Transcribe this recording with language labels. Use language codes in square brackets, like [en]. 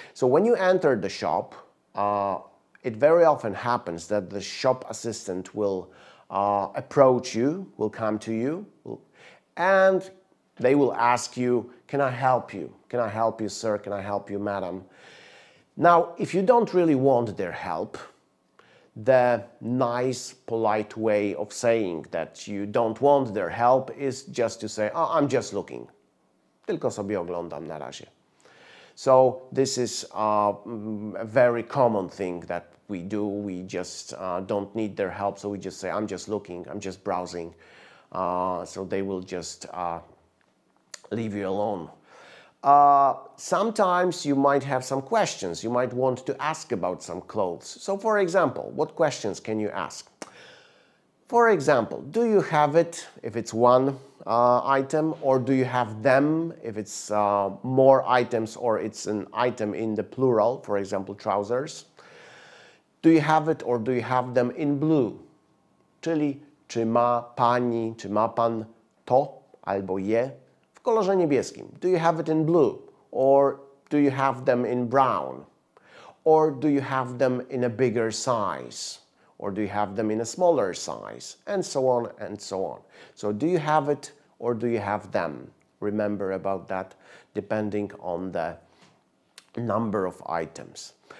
[en] So when you enter the shop, it very often happens that the shop assistant will approach you, will come to you, and they will ask you, can I help you? Can I help you, sir? Can I help you, madam? Now, if you don't really want their help, the nice, polite way of saying that you don't want their help is just to say, oh, I'm just looking. [pl] Tylko sobie oglądam na razie. [en] So this is a very common thing that we do. We just don't need their help, so we just say, I'm just looking, I'm just browsing. So they will just leave you alone. Sometimes you might have some questions. You might want to ask about some clothes. So for example, what questions can you ask? For example, do you have it if it's one item, or do you have them if it's more items, or it's an item in the plural, for example, trousers? Do you have it or do you have them in blue? [pl] Czyli czy ma pani, czy ma pan to albo je w kolorze niebieskim? [en] Do you have it in blue, or do you have them in brown? Or do you have them in a bigger size? Or do you have them in a smaller size? And so on and so on. So do you have it or do you have them? Remember about that, depending on the number of items.